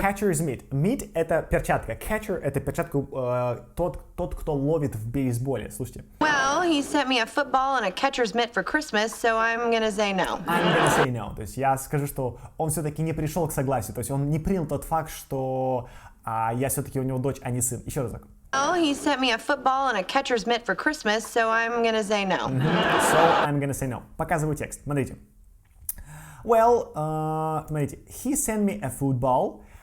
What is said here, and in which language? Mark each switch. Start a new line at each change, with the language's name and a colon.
English: Catcher's mitt.
Russian: Mitt — это перчатка. Catcher — это перчатка, тот, кто ловит в бейсболе. Слушайте.
English: Well, he sent me a football and a catcher's mitt for Christmas, so I'm gonna say no. I'm gonna say no.
Russian: То есть я скажу, что он все-таки не пришел к согласию. То есть он не принял тот факт, что я все-таки у него дочь, а не сын. Еще разок.
English: Well, he sent me a football and a catcher's mitt for Christmas, so I'm gonna say no. So I'm gonna say no.
Russian: Показываю текст. Смотрите.
English: Well,
Russian: смотрите,
English: he sent me a football.